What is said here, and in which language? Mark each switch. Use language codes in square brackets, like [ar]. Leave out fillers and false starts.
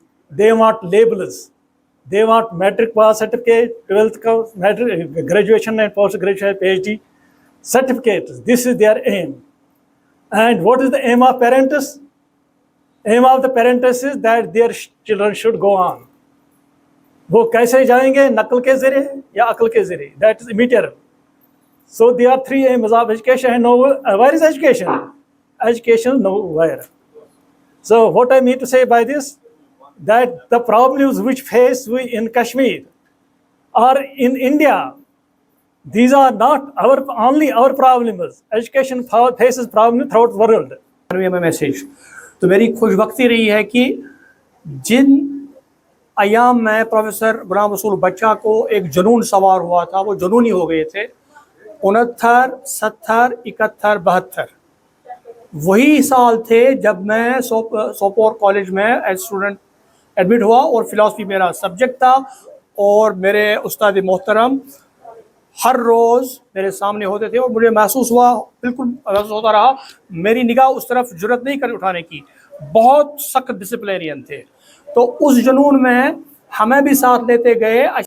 [en] they want labels. They want metric pass certificate, 12th metric, graduation and post-graduation PhD certificates. This is their aim. And what is the aim of parents? Aim of the parents is that their children should go on. [ur] وہ کیسے جائیں گے نقل کے ذریعے یا عقل کے ذریعے [en] That is immaterial. So there are three aims of education and where is education? Education nowhere. So what I mean to say by this, that the problems which face we in Kashmir or in India, these are not only our problems. Education faces problems throughout the world. [ur] Message تو میری خوش بختی رہی ہے کہ جن ایام میں professor Ghulam رسول بچہ کو ایک جنون سوار ہوا تھا وہ جنونی ہو گئے تھے 69 70 71 72 وہی سال تھے جب میں سوپور کالج میں ایز اسٹوڈنٹ ایڈمٹ ہوا اور فلاسفی میرا سبجیکٹ تھا اور میرے استاد محترم ہر روز میرے سامنے ہوتے تھے اور مجھے محسوس ہوا بالکل محسوس ہوتا رہا میری نگاہ اس طرف جرت نہیں کر اٹھانے کی بہت سخت ڈسپلینرین تھے تو اس جنون میں ہمیں بھی ساتھ لیتے گئے